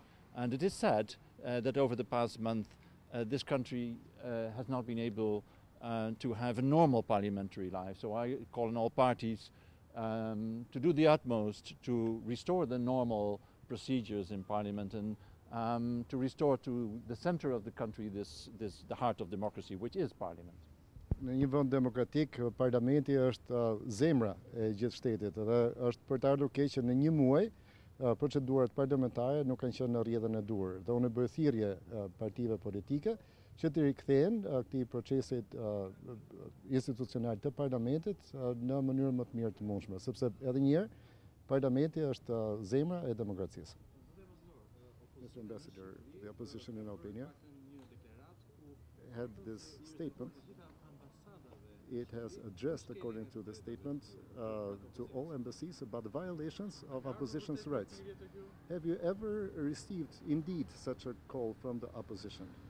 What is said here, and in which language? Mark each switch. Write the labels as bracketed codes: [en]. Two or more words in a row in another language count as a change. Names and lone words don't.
[en] And it is sad that over the past month this country has not been able to have a normal parliamentary life. So I call on all parties to do the utmost to restore the normal procedures in Parliament and to restore to the center of the country the heart of democracy, which is Parliament. [sq] Në një vend demokratik, parlamenti është zemra e gjithë shtetit dhe është për të ardhur keq që në një muaj procedurat parlamentare nuk kanë qenë në rrjedhën e duhur. Dhe unë bëj thirrje partive politike që të rikthehen këtij procesit institucional të parlamentit në mënyrë më të mirë të mundshme, sepse edhe një herë parlamenti është zemra e demokracisë. [en] Mr. Ambassador, the opposition in Albania had this statement. It has addressed, according to the statement, to all embassies about the violations of opposition's rights. Have you ever received, indeed, such a call from the opposition?